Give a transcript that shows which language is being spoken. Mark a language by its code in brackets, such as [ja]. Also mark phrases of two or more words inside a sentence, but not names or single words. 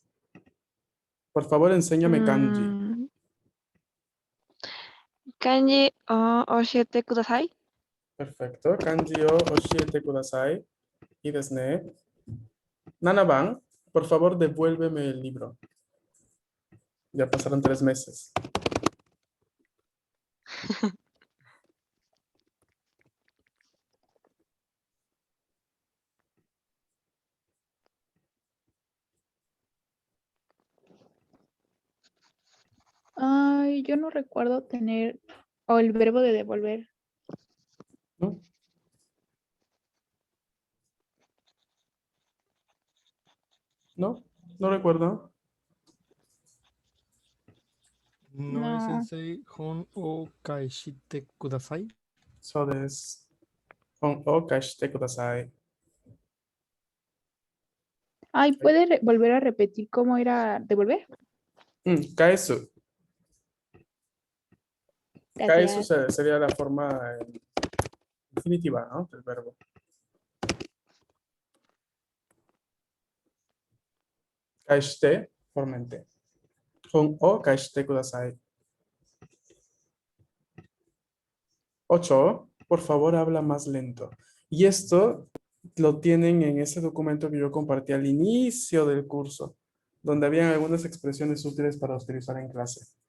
[es] Por favor, enséñame kanji. [ja] 漢字を教えてください. [es] Perfecto. [ja] 漢字を教えてください. [es] Y desne. 7 番, por favor, devuélveme el libro. Ya pasaron 3 meses. Ay, yo no recuerdo tener, o el verbo de devolver. ¿No? ¿No? No recuerdo. No es No. [ja] sensei, 本を返してください. そうです。本を貸してください. [es] Ay, ¿puede volver a repetir cómo era devolver? [ja] 返す。返す [es] Gracias. sería la forma definitiva, ¿no? Del verbo. Kaeshite, formente. [ja] 本を返してください. [es] 8, por favor, habla más lento. Y esto lo tienen en ese documento que yo compartí al inicio del curso, donde habían algunas expresiones útiles para utilizar en clase.